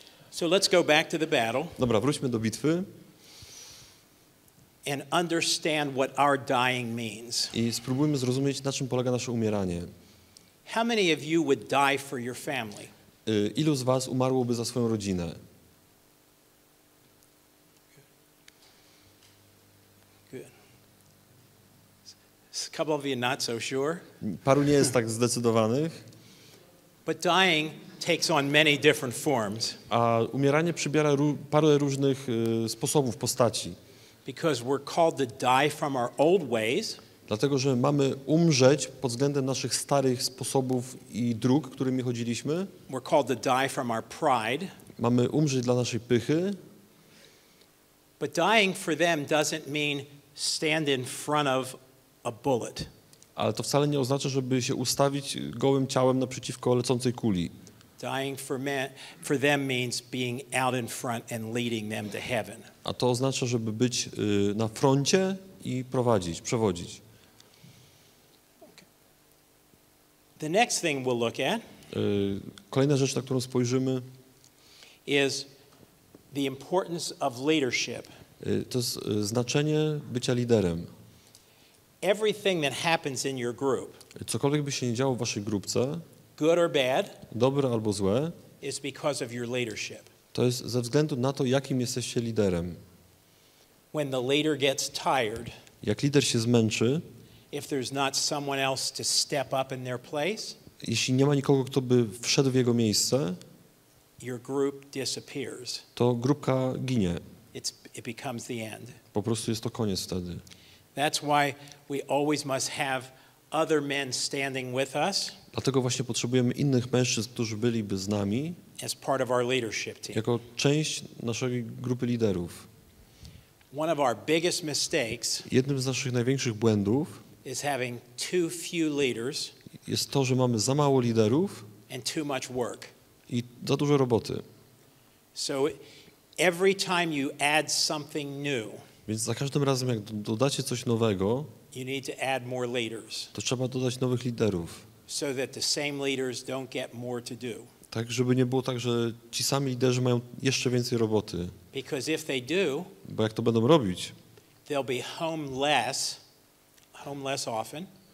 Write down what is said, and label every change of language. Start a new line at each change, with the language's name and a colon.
English: So let's go back to the battle
Polish: Dobra, wróćmy do bitwy
English: and understand what our dying means.
Polish: i spróbujmy zrozumieć, na czym polega nasze umieranie.
English: How many of you would die for your family?
Polish: Ilu z was umarłoby za swoją rodzinę?
English: Good. A couple of you not so sure.
Polish: Paru nie jest tak zdecydowanych,
English: But dying takes on many different forms
Polish: a umieranie przybiera parę różnych sposobów, postaci.
English: because we're called to die from our old ways,
Polish: Dlatego, że mamy umrzeć pod względem naszych starych sposobów i dróg, którymi chodziliśmy.
English: we're called to die from our pride,
Polish: Mamy umrzeć dla naszej pychy,
English: but dying for them doesn't mean stand in front of a bullet.
Polish: ale to wcale nie oznacza, żeby się ustawić gołym ciałem naprzeciwko lecącej kuli.
English: Dying for them means being out in front and leading them to heaven.
Polish: A to oznacza, żeby być na froncie i przewodzić.
English: The next thing we'll look at
Polish: Kolejna rzecz, na którą spojrzymy,
English: is the importance of leadership.
Polish: to jest znaczenie bycia liderem.
English: Everything that happens in your group,
Polish: Cokolwiek by się nie działo w waszej grupce,
English: good or bad,
Polish: dobre albo złe,
English: is because of your leadership.
Polish: to jest ze względu na to, jakim jesteście liderem.
English: when the leader gets tired,
Polish: Jak lider się zmęczy,
English: if there's not someone else to step up in their place,
Polish: jeśli nie ma nikogo, kto by wszedł w jego miejsce,
English: your group disappears.
Polish: to grupka ginie.
English: It becomes the end.
Polish: Po prostu jest to koniec wtedy.
English: That's why we always must have other men standing with us
Polish: Dlatego właśnie potrzebujemy innych mężczyzn, którzy byliby z nami,
English: as part of our leadership team.
Polish: jako część naszej grupy liderów.
English: One of our biggest mistakes
Polish: Jednym z naszych największych błędów
English: is having too few leaders
Polish: jest to, że mamy za mało liderów
English: and too much work.
Polish: i za dużo roboty.
English: So every time you add something new,
Polish: Więc za każdym razem, jak dodacie coś nowego,
English: you need to add more leaders
Polish: to trzeba dodać nowych liderów.
English: so that the same leaders don't get more to do.
Polish: Tak, żeby nie było tak, że ci sami liderzy mają jeszcze więcej roboty.
English: Because if they do,
Polish: Bo jak to będą robić,
English: they'll be homeless often,